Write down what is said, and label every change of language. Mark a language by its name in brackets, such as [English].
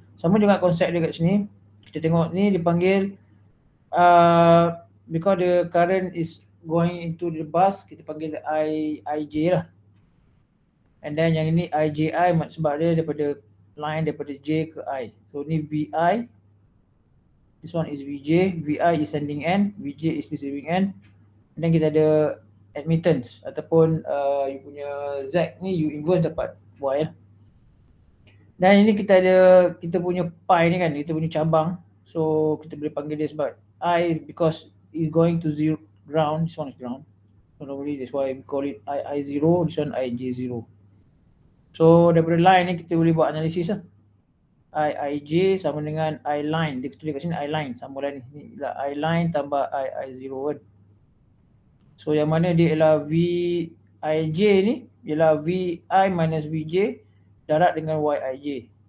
[Malay] Sama juga konsep dia kat sini. Kita tengok ni dipanggil [English] because the current is going into the bus, [Malay] kita panggil IJ lah. And then yang ini IJI sebab dia daripada line daripada J ke I. [English] So ni VI, this one is VJ, VI is sending end, VJ is receiving end. [Malay] And then kita ada admittance ataupun you punya Z ni you inverse dapat Y lah. Dan ini kita punya pi ni kan, kita punya cabang. So kita boleh panggil dia sebab I, [English] because it's going to zero ground, this one is ground. So normally that's why we call it I0, this one IJ0. [Malay] So daripada line ni kita boleh buat analisis lah. IJ sama dengan I line. Dia tulis kat sini I line, sama lah ni. Ni ialah I line tambah I0 kan. So yang mana dia ialah VIJ ni ialah VI minus VJ darab dengan YIJ.